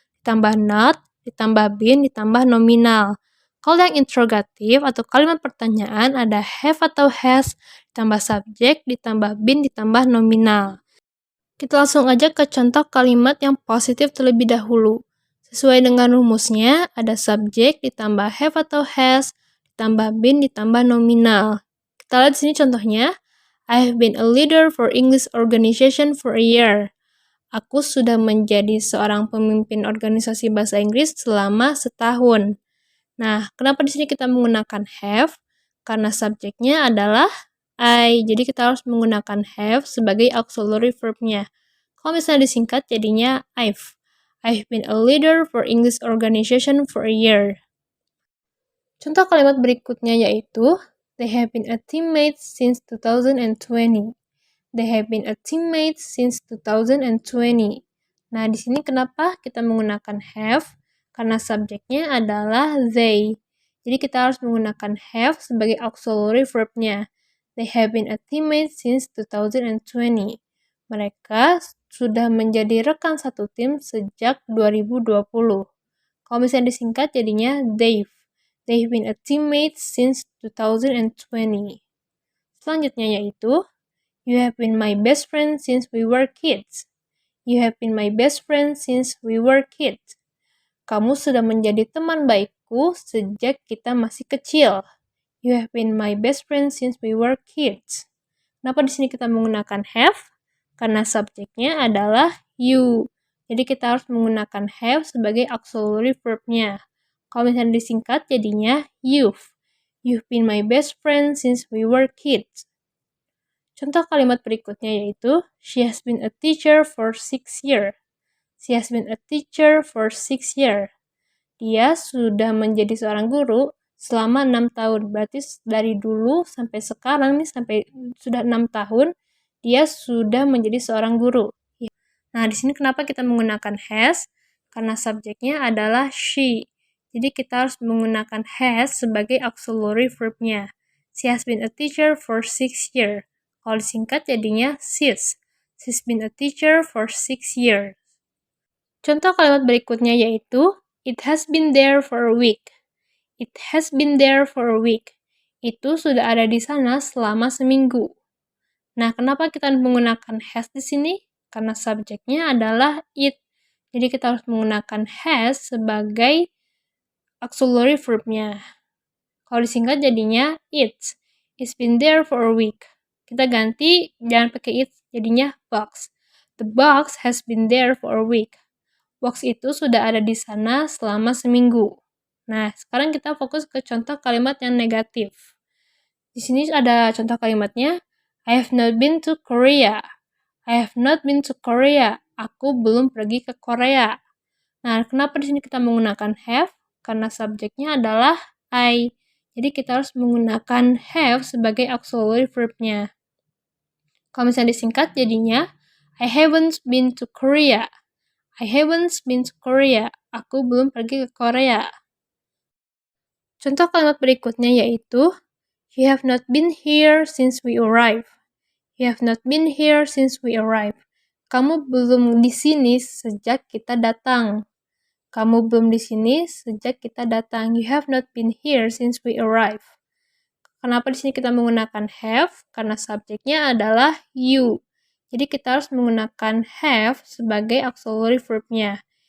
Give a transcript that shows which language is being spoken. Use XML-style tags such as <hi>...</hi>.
<id>ditambah not, ditambah been, ditambah nominal. Kalau yang interrogatif atau kalimat pertanyaan ada have atau has, ditambah subjek, ditambah been, ditambah nominal. Kita langsung aja ke contoh kalimat yang positif terlebih dahulu. Sesuai dengan rumusnya, ada subjek ditambah have atau has, ditambah been, ditambah nominal. Kita lihat di sini contohnya.</id> <en>I have been a leader for English organization for a year.</en> <id>Aku sudah menjadi seorang pemimpin organisasi bahasa Inggris selama setahun. Nah, kenapa di sini kita menggunakan have? Karena subjeknya adalah I. Jadi kita harus menggunakan have sebagai auxiliary verb-nya. Kalau misalnya disingkat jadinya I've.</id> <en>I've been a leader for English organization for a year.</en> <id>Contoh kalimat berikutnya yaitu</id> <en>they have been a teammate since 2020. They have been a teammate since 2020.</en> <id>Nah, di sini kenapa kita menggunakan have? Karena subjeknya adalah they. Jadi kita harus menggunakan have sebagai auxiliary verb-nya.</id> <en>They have been a teammate since 2020.</en> <id>Mereka sudah menjadi rekan satu tim sejak 2020. Kalau misalnya disingkat jadinya they've.</id> <en>They've been a teammate since 2020.</en> <id>Selanjutnya yaitu</id> <en>you have been my best friend since we were kids. You have been my best friend since we were kids.</en> <id>Kamu sudah menjadi teman baikku sejak kita masih kecil.</id> <en>You have been my best friend since we were kids.</en> <id>Kenapa di sini kita menggunakan have? Karena subjeknya adalah you. Jadi kita harus menggunakan have sebagai auxiliary verb-nya. Kalau misalnya disingkat jadinya you've.</id> <en>You've been my best friend since we were kids.</en> <id>Contoh kalimat berikutnya yaitu</id> <en>she has been a teacher for 6 years. She has been a teacher for 6 years.</en> <id>Dia sudah menjadi seorang guru selama 6 tahun. Berarti dari dulu sampai sekarang nih, sampai sudah 6 tahun, dia sudah menjadi seorang guru. Nah, di sini kenapa kita menggunakan has? Karena subjeknya adalah she. Jadi kita harus menggunakan has sebagai auxiliary verb-nya.</id> <en>She has been a teacher for 6 years.</en> <id>Kalau disingkat jadinya</id> <en>she's. She's been a teacher for 6 years.</en> <id>Contoh kalimat berikutnya yaitu</id> <en>it has been there for a week. It has been there for a week.</en> <id>Itu sudah ada di sana selama seminggu. Nah, kenapa kita menggunakan has di sini? Karena subjeknya adalah it. Jadi kita harus menggunakan has sebagai auxiliary verb-nya. Kalau disingkat jadinya it's.</id> <en>It's been there for a week.</en> <id>Kita ganti, jangan pakai it, jadinya box.</id> <en>The box has been there for a week.</en> <id>Box itu sudah ada di sana selama seminggu. Nah, sekarang kita fokus ke contoh kalimat yang negatif. Di sini ada contoh kalimatnya,</id> <en>I have not been to Korea. I have not been to Korea.</en> <id>Aku belum pergi ke Korea. Nah, kenapa di sini kita menggunakan have? Karena subjeknya adalah I. Jadi kita harus menggunakan have sebagai auxiliary verb-nya. Kalau misalnya disingkat jadinya</id> <en>I haven't been to Korea. I haven't been to Korea.</en> <id>Aku belum pergi ke Korea. Contoh kalimat berikutnya yaitu</id> <en>you have not been here since we arrived. You have not been here since we arrived.</en> <id>Kamu belum di sini sejak kita datang. Kamu belum di sini sejak kita datang.</id> <en>You have not been here since we arrived.</en> <id>Kenapa di sini kita menggunakan have? Karena subjeknya adalah you. Jadi kita harus menggunakan have sebagai auxiliary verb-nya.</id>